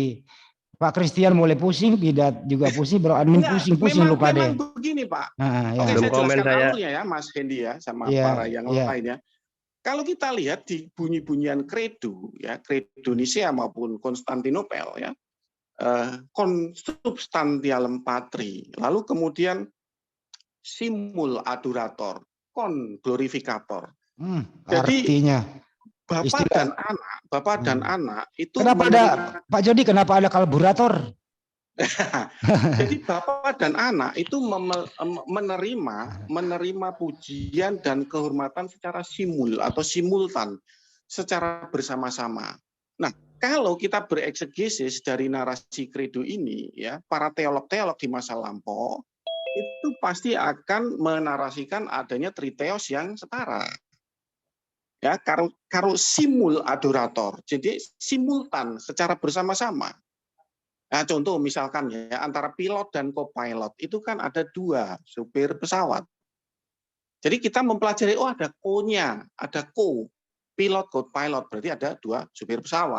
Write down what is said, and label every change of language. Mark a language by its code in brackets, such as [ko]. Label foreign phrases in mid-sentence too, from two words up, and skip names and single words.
[id] Pak Christian mulai pusing, Bidat juga pusing, Bro Admin pusing lupa deh. Memang begini Pak. Ya. Oke, saya jelaskan alurnya ya Mas Hendy ya sama para yang lainnya. Kalau kita lihat di bunyi-bunyian kredo ya, kredo Nisea maupun Konstantinopel ya, [la] consubstantialem patri, lalu kemudian simul adorator, kon glorificator. [id] Jadi artinya Bapak dan anak itu kenapa ada Pak Jody, kenapa ada karburator? Jadi Bapak dan anak itu menerima pujian dan kehormatan secara simul atau simultan, secara bersama-sama. Nah, kalau kita bereksegesis dari narasi kredo ini, ya, para teolog-teolog di masa lampau itu pasti akan menarasikan adanya triteos yang setara. Ya, karo [la] simul adorator, [id] jadi simultan secara bersama-sama. Nah, contoh misalkan ya, antara pilot dan co-pilot itu kan ada dua supir pesawat. Jadi kita mempelajari, ada co-nya, ada pilot, co-pilot, berarti ada dua supir pesawat.